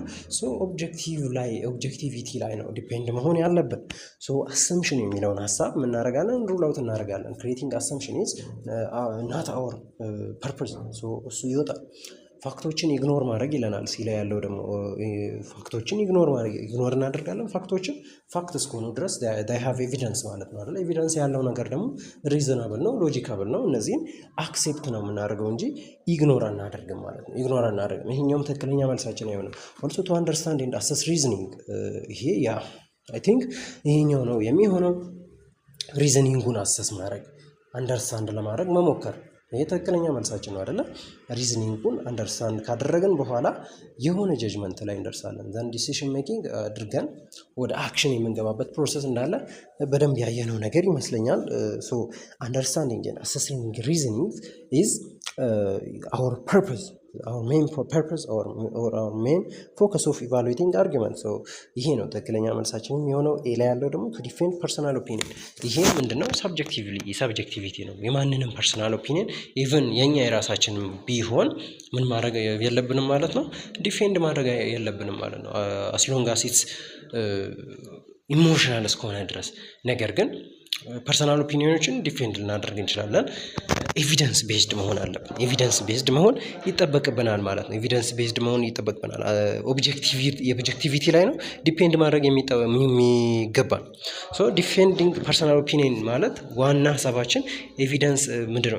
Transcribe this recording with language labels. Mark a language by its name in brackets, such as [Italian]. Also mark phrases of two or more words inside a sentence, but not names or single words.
[Amharic] ሶ ኦብጀክቲቪቲ ላይ ነው ዲፔንድ መሆን ያለብን። ሶ አሰምሽን የሚለውን ሀሳብ እናደርጋለን፣ [English] rule out [Amharic] እናደርጋለን። [English] creating assumption is not our purpose። [Amharic] ሶ እሱ ይወጣል። ፋክቶችን ኢግኖር ማድረግ ይለናል። ሲላ ያለው ደግሞ ፋክቶችን ኢግኖር እናደርጋለን። ፋክቶችን ፋክት እስከሆኑ ድረስ [English] they have evidence [Amharic] ማለት ነው አይደል? ኤቪደንስ ያለው ነገር ደግሞ ሪዝናብል ነው፣ ሎጂካብል ነው። እነዚህን አክሴፕት ነው የምናደርገው እንጂ ኢግኖር አናደርግም ማለት ነው። ኢግኖር አናደርግም። ይሄኛውም ትክክለኛ መልሳችን አይሆንም። [English] also to understand and assess reasoning [Amharic] ይሄ [English] I think [Amharic] ይሄኛው ነው የሚሆነው። ሪዝኒንጉን አሰስ ማድረግ አንደርስታንድ ለማድረግ መሞከር ይሄ ትክክለኛ መልሳችን ነው አይደለ? ሪዝኒንጉን አንደርስታንድ ካደረግን በኋላ የሆነ ጀጅመንት ላይ እንደርሳለን። [English] then decision making [Amharic] አድርገን ወደ አክሽን የምንገባበት ፕሮሰስ እንዳለ በደንብ ያየነው ነገር ይመስለኛል። [English] so understanding and assessing reasoning is our purpose, our main purpose or our main focus of evaluating argument. [Amharic] so ይሄ ነው ትክክለኛ መልሳችን የሚሆነው። ኤ ላይ ያለው ደግሞ [English] to defend personal opinion። [Amharic] ይሄ ምንድነው? ሳብጀክቲቪቲ ነው። የማንንም [English] personal opinion even [Amharic] የኛ የራሳችንን ቢሆን ምን ማድረግ የለብንም ማለት ነው? ዲፌንድ ማድረግ የለብንም ማለት ነው። [English] as long as it's [Amharic] ኢሞሽናል እስከሆነ ድረስ። ነገር ግን ፐርሰናል ኦፒኒዮኖችን ዲፌንድ ልናደርግ እንችላለን። [English] evidence based [Amharic] መሆን አለብን። [English] evidence based [Amharic] መሆን ይጠበቅብናል ማለት ነው። [English] evidence based [Amharic] መሆን ይጠበቅብናል። የኦብጀክቲቪቲ ላይ ነው ዲፔንድ ማድረግ የሚገባን። [English] so defending personal opinion [Amharic] ማለት ዋና ሀሳባችን ኤቪደንስ ምንድነው?